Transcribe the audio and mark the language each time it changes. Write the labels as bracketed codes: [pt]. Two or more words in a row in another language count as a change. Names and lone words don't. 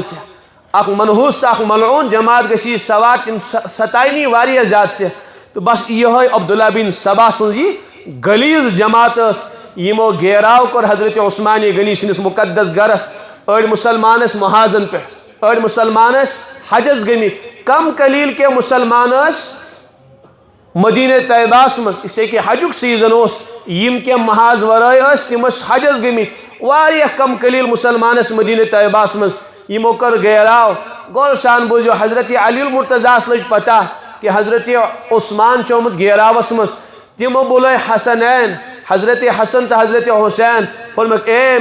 [ks] ژےٚ اکھ منحوس اکھ ملعون جماعت گژھی سوات تِم ستاینی واریاہ زیادٕ ژےٚ تہٕ بس یِہوے عبداللہ بن سبا سٕنٛز یہِ غلیظ جماعت ٲس یِمو گیراو کوٚر حضرت عثمان غنی سٕنٛدِس مقدس گرس أڑۍ مُسلمان ٲسۍ محاذن پٮ۪ٹھ أڑۍ مُسلمان ٲسۍ حجس گٔمٕتۍ کم قلیٖل کینٛہہ مُسلمان ٲسۍ مدینہ طیبہس منٛز [ur] اس لیے کہ [ks] حجُک سیزن اوس یِم کینٛہہ محاذ ورٲے ٲسۍ تِم ٲسۍ حجس گٔمٕتۍ واریاہ کم قلیٖل مُسلمان ٲسۍ مدینہ طیبہس منٛز یِمو کٔر گیراو غور سان بوٗزِو حضرت علی المرتضیٰ لٔج پتہ کہ حضرت عثمان چھُ آمُت گیراوس منٛز تِمو بُلٲے حسنین حضرت حسن تہٕ حضرت حسین فرموکھ اے